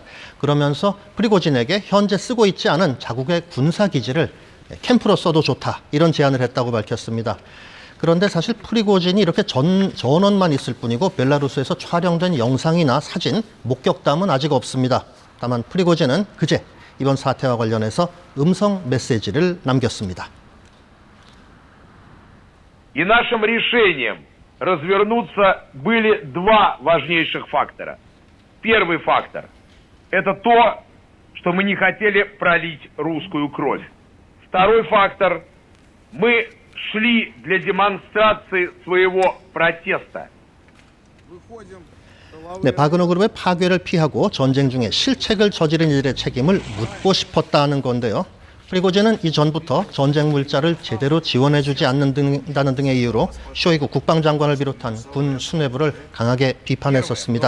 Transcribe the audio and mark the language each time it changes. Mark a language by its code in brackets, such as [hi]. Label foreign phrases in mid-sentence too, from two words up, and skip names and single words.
[ko] 그러면서 프리고진에게 현재 쓰고 있지 않은 자국의 군사 기지를 캠프로 써도 좋다 이런 제안을 했다고 밝혔습니다. 그런데 사실 프리고진이 이렇게 전원만 있을 뿐이고 벨라루스에서 촬영된 영상이나 사진, 목격담은 아직 없습니다. 다만 프리고진은 그제 이번 사태와 관련해서 음성 메시지를 남겼습니다. [ru] И нашим решением развернуться были два важнейших фактора. Первый фактор – это то, что мы не хотели пролить русскую кровь. Второй фактор – мы шли для демонстрации своего протеста. [ko] 네, 바그너 그룹의 파괴를 피하고 전쟁 중에 실책을 저지른 이들의 책임을 묻고 싶었다는 건데요. 프리고진은 이전부터 전쟁 물자를 제대로 지원해주지 않는다는 등의 이유로 쇼이구 국방장관을 비롯한 군 수뇌부를 강하게 비판했었습니다.